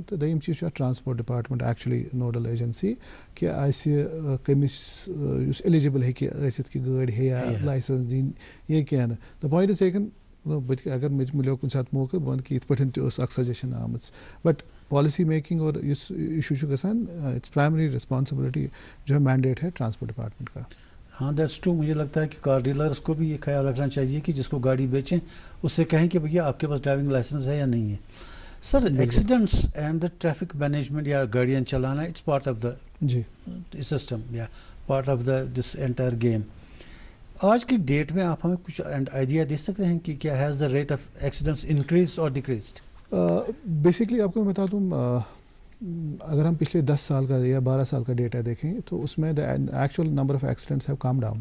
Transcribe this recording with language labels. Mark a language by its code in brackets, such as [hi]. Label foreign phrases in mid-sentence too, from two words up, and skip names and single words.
[ks] تہٕ دوٚیِم چیٖز چھُ اَتھ [en] transport department actually nodal agency [ks] کہِ اَسہِ کٔمِس یُس ایلِجِبل ہیٚکہِ ٲسِتھ کہِ گٲڑۍ ہیٚیا لایسنس دِنۍ یا کینٛہہ نہٕ. [en] the point is taken, [ks] بہٕ اگر مےٚ مِلیو کُنہِ ساتہٕ موقعہٕ بہٕ وَنہٕ کہِ یِتھ پٲٹھۍ تہِ ٲس اکھ سجیشن آمٕژ, [en] but policy making [ks] اور یُس اِشوٗ چھُ گژھان [en] it's primary responsibility [ur] جو ہے مینڈیٹ ہے ٹرانسپورٹ ڈپارٹمنٹ کا. [en] ہاں that's true. [ur] مجھے لگتا ہے کہ کار ڈیلرس کو بھی یہ خیال رکھنا چاہیے کہ جس کو گاڑی بیچیں اس سے کہیں کہ بھیا آپ کے پاس [en] driving license [ur] ہے یا نہیں ہے. [en] sir accidents and the traffic management [ur] یا گاڑیاں چلانا [en] it's part of the system or part of the this entire game. [ur] آج کی ڈیٹ میں آپ ہمیں کچھ آئیڈیا دے سکتے ہیں کہ کیا [en] has the rate of accidents increase or decreased? [ur] بیسکلی آپ کو میں بتا دوں, اگر ہم پچھلے 10 سال کا یا 12 سال کا ڈیٹا دیکھیں تو اس میں [en] actual number of accidents have come down.